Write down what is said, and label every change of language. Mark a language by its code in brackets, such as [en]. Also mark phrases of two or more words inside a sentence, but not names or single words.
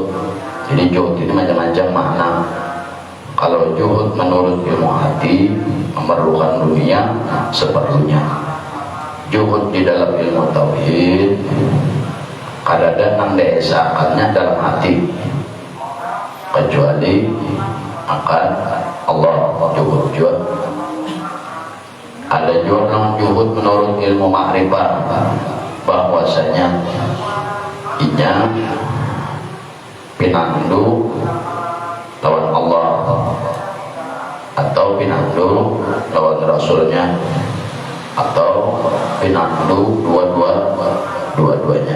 [id] Jadi juhud ini macam-macam makna. Kalau juhud menurut ilmu hati memerlukan dunia seperlunya. Juhud di dalam ilmu tauhid kadang-kadang desakannya dalam hati kecuali akan Allah juhud. Ada juga juhud menurut ilmu makrifat bahwasanya [bjn] inya pinandu lawan Allah atau pinandu lawan Rasulnya atau pinandu dua-duanya.